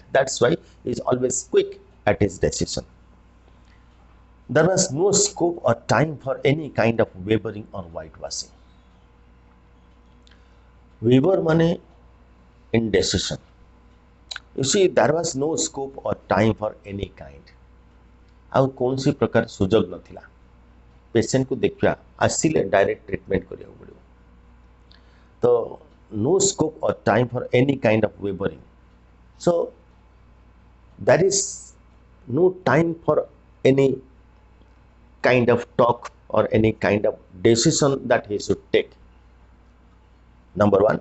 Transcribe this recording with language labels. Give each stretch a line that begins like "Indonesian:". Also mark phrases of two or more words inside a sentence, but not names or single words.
English: That's why he is always quick at his decision. There was no scope or time for any kind of wavering or whitewashing. Waver means indecision. You see, there was no scope or time for any kind.
Odia: ଆଉ କୌଣସି ପ୍ରକାର ସୁଯୋଗ ନଥିଲା ପେସେଣ୍ଟକୁ ଦେଖିବା ଆସିଲେ
English: direct treatment
Odia: କରିବାକୁ ପଡ଼ିବ ତ
English: no scope or time for any kind of wavering. So there is no time for any kind of talk or any kind of decision that he should take. Number one.